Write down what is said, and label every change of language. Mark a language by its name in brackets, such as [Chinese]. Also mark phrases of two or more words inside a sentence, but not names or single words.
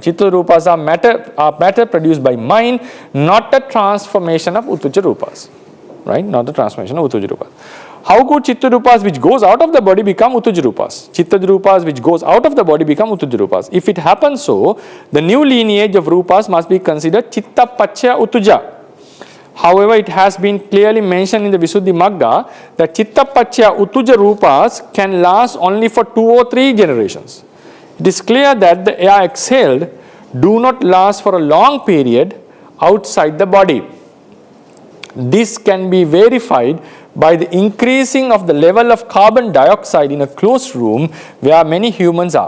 [Pali] Chitta rupas [English] are matter produced by mind, not a transformation of [Pali] utuja rupas, [English] right? Not the transformation of [Pali] utuja rupas. [English] How could [Pali] chitta rupas [English] which goes out of the body become [Pali] utuja rupas? Chitta rupas [English] which goes out of the body become [Pali] utuja rupas. [English] If it happens so, the new lineage of rupas must be considered [Pali] chitta paccaya utuja. [English] However, it has been clearly mentioned in the Visuddhimagga that [Pali] chitta paccaya utuja rupas [English] can last only for 2 or 3 generations. It is clear that the air exhaled do not last for a long period outside the body. This can be verified by the increasing of the level of carbon dioxide in a closed room where many humans are.